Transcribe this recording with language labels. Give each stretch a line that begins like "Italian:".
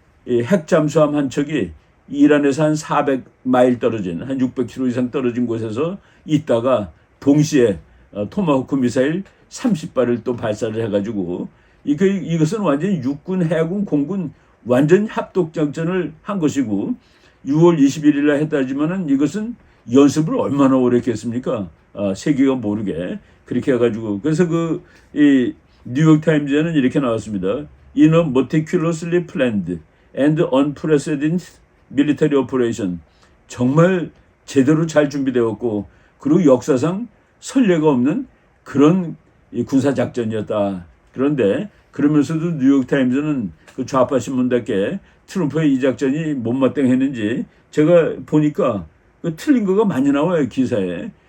Korean: 이 핵잠수함 한 척이 이란에서 한 400마일 떨어진, 한 600km 이상 떨어진 곳에서 있다가 동시에 토마호크 미사일 30발을 또 발사를 해가지고 이것은 완전히 육군, 해군, 공군 완전 합독작전을 한 것이고 6월 21일 날 했다지만은 이것은 연습을 얼마나 오래 했겠습니까? 세계가 모르게 그렇게 해가지고 그래서 이 뉴욕 타임즈에는 이렇게 나왔습니다.
English: In a meticulously planned and unprecedented military operation.
Korean: 정말 제대로 잘 준비되었고 그리고 역사상 선례가 없는 그런 군사 작전이었다. 그런데 그러면서도 뉴욕 타임즈는 그 좌파 신문답게 트럼프의 이 작전이 못마땅했는지 제가 보니까 틀린 거가 많이 나와요. 기사에.